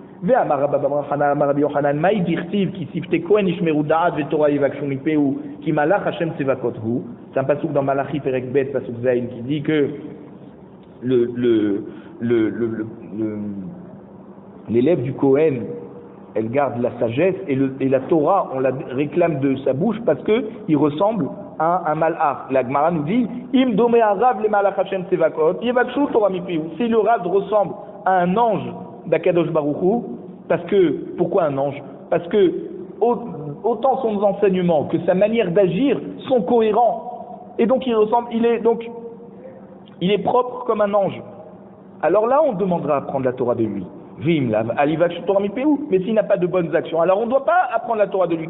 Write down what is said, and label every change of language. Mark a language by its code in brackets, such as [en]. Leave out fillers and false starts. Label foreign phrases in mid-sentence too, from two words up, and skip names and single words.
[fr] C'est un pasuk dans Malachi [he] פרק ב' פסוק ז [fr] qui dit que l'élève du Kohen, elle garde la sagesse et la Torah, on la réclame de sa bouche parce que il ressemble à un malach. La Gemara nous dit [he] אם דומה הרב למלאך ה' צבאות יבקשו תורה מפיהו. [fr] Si le rad ressemble à un ange d' [he] הקדוש ברוך הוא, [fr] parce que pourquoi un ange? Parce que autant son enseignement que sa manière d'agir sont cohérents et donc il est propre comme un ange. Alors là, on demandera à apprendre la Torah de lui. Mais s'il n'a pas de bonnes actions, alors on ne doit pas apprendre la Torah de lui.